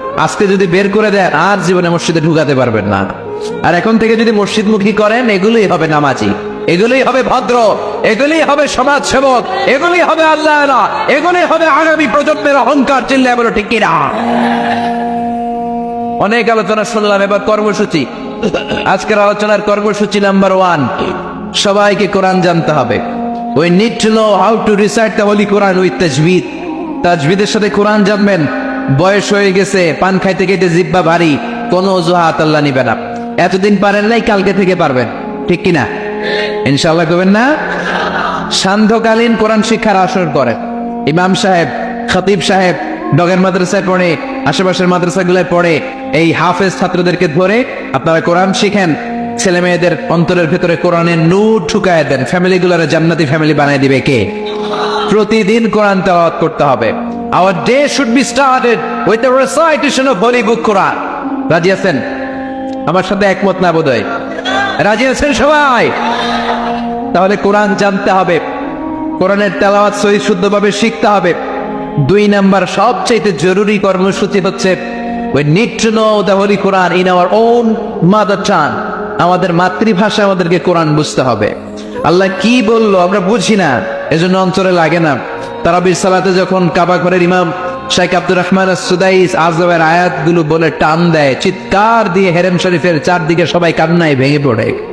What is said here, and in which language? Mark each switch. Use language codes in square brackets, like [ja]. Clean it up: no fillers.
[bn] আজকে যদি বের করে দেন, আর জীবনে মসজিদে ঢুকাতে পারবেন না। আর এখন থেকে যদি মসজিদমুখী করেন, এগুলোই হবে নামাজি, এগুলোই হবে ভদ্র, এগুলোই হবে সমাজ সেবক, এগুলোই হবে আল্লাহ, এগুলোই হবে আগামী প্রজন্মের অহংকার। চিল্লায় বলো ঠিক কিনা? অনেক আলোচনা শুনলাম, এবার কর্মসূচি। আজকের আলোচনার কর্মসূচি নাম্বার 1, সবাইকে কোরআন জানতে হবে। [en] We need to know how to recite the Holy Quran with tajweed. [bn] তাজবিদের সাথে কোরআন জানবেন। বয়স হয়ে গেছে, পান খাইতে খাইতে জিহ্বা ভারী, কোনো অজুহাত আল্লাহ নিবে না। এতদিন পারেন নাই, কালকে থেকে পারবেন, ঠিক কিনা? ইনশাআল্লাহ করবেন না? সান্ধ্যকালীন কোরআন শিক্ষার আসর করেন। ইমাম সাহেব, খতিব সাহেব ডগের মাদ্রাসায় পড়ে, আশেপাশের মাদ্রাসাগুলোয় পড়ে, এই হাফেজ ছাত্রদেরকে ধরে আপনারা কোরআন শিখেন। ছেলে মেয়েদের অন্তরের ভেতরে কোরআনের নূর ঢুকায় দেন। ফ্যামিলিগুলোরে জান্নাতি ফ্যামিলি বানিয়ে দিবে কে? প্রতিদিন কোরআন তেলাওয়াত করতে হবে। [en] Our day should be started with the recitation of Holy Book Quran. [bn] রাজি আছেন? আমার সাথে একমত না বোধহয়? রাজি আছেন সবাই? তাহলে কোরআন জানতে হবে, কোরআনের তেলাওয়াত সহি শুদ্ধভাবে শিখতে হবে। 2 নাম্বার সবচেয়ে জরুরি কর্মসূচি হচ্ছে [en] we need to know the Holy Quran in our own mother tongue. [bn] আমাদের মাতৃভাষা আমাদেরকে কোরআন বুঝতে হবে। আল্লাহ কি বললো আমরা বুঝি না, এজন্য অন্তরে লাগে না। তারাবির সালাতে যখন কাবা ঘরের ইমাম শেখ আব্দুর রহমান আস-সুদাইস আযমের আয়াতগুলো বলে টান দেয়, চিৎকার দিয়ে হেরেম শরীফের চারদিকে সবাই কান্নায় ভেঙে পড়ে।